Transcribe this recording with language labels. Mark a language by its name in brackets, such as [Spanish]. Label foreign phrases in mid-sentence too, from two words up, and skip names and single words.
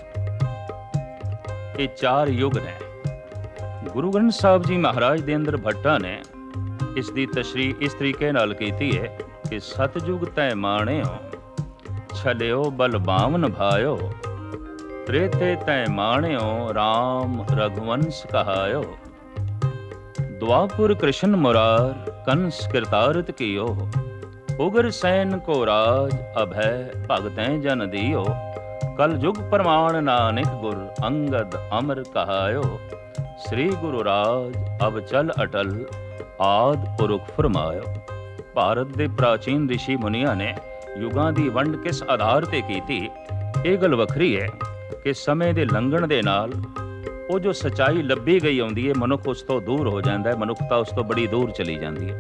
[Punjabi] ਇਹ 4 ਯੁੱਗ ਨੇ। ਗੁਰੂ ਗ੍ਰੰਥ ਸਾਹਿਬ ਜੀ ਮਹਾਰਾਜ ਦੇ ਅੰਦਰ ਭੱਟਾ ਨੇ ਇਸ ਦੀ ਤਸ਼ਰੀਹ ਇਸ ਤਰੀਕੇ ਨਾਲ ਕੀਤੀ ਹੈ ਕਿ ਸਤਜੁਗ ਤੈ ਮਾਣਿਓ, ਛਲਿਓ ਬਲ ਬਾਵਨ ਭਾਇਓ, ਤ੍ਰੇਤੇ ਤੈ ਮਾਣਿਓ, ਰਾਮ ਰਘੁਵੰਸ਼ ਕਹਾਇਓ, ਦ੍ਵਾਪੁਰ ਕ੍ਰਿਸ਼ਨ ਮੁਰਾਰ ਕੰਸ ਕ੍ਰਿਤਾਰਥ ਕਿਯੋ, ਉਗ੍ਰ ਸੈਨ ਕੋ ਰਾਜ ਅਭੈ ਭਗਤੈਂ ਜਨ ਦਿਯੋ, ਕਲ ਯੁਗ ਪ੍ਰਮਾਣ ਨਾਨਕ ਗੁਰ ਅੰਗਦ ਅਮਰ ਕਹਾਯੋ, ਸ੍ਰੀ ਗੁਰੂ ਰਾਜ ਅਬ ਚਲ ਅਟਲ ਆਦ ਪੁਰਖ ਫਰਮਾਯੋ। ਭਾਰਤ ਦੇ ਪ੍ਰਾਚੀਨ ਰਿਸ਼ੀ ਮੁਨੀਆਂ ਨੇ ਯੁਗਾਂ ਦੀ ਵੰਡ ਕਿਸ ਆਧਾਰ ਤੇ ਕੀਤੀ, ਇਹ ਗੱਲ ਵੱਖਰੀ ਹੈ ਕਿ ਸਮੇਂ ਦੇ ਲੰਘਣ ਦੇ ਨਾਲ ਉਹ ਜੋ ਸੱਚਾਈ ਲੱਭੀ ਗਈ ਆਉਂਦੀ ਹੈ, ਮਨੁੱਖ ਉਸ ਤੋਂ ਦੂਰ ਹੋ ਜਾਂਦਾ ਹੈ, ਮਨੁੱਖਤਾ ਉਸ ਤੋਂ ਬੜੀ ਦੂਰ ਚਲੀ ਜਾਂਦੀ ਹੈ।